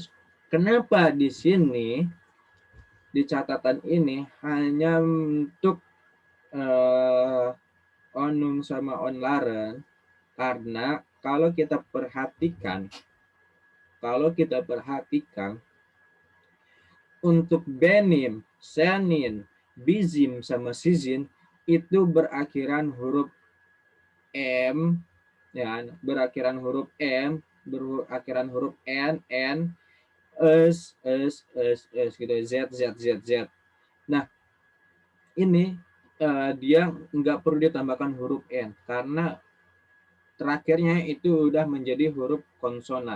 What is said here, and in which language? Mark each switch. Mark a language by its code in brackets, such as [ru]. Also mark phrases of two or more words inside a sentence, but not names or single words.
[id] Kenapa di sini di catatan ini hanya untuk onum sama onlaren? Karena kalau kita perhatikan untuk [tr] benim, senin, bizim [id] sama sizin itu berakhiran huruf M, ya, berakhiran huruf M, berakhiran huruf N, S gitu, Z. Nah, ini dia nggak perlu ditambahkan huruf N karena terakhirnya itu udah menjadi huruf konsonan.